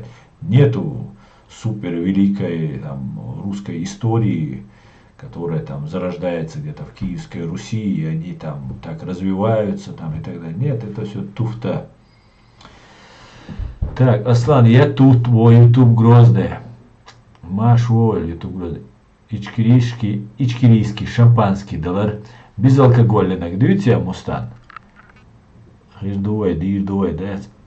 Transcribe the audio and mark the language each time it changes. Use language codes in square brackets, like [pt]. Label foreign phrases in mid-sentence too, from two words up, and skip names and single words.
[ru] Нету супер великой там, русской истории, которая там зарождается где-то в Киевской Руси, и они там так развиваются там, и так далее. Нет, это все туфта. Так, Аслан, я тут, мой YouTube Грозный. Маш, ой, YouTube Грозный. Ичкирийский, шампанский далар. Безалкогольный. Дивіться, Мустан. [ce] Дир дуай, [ru] да?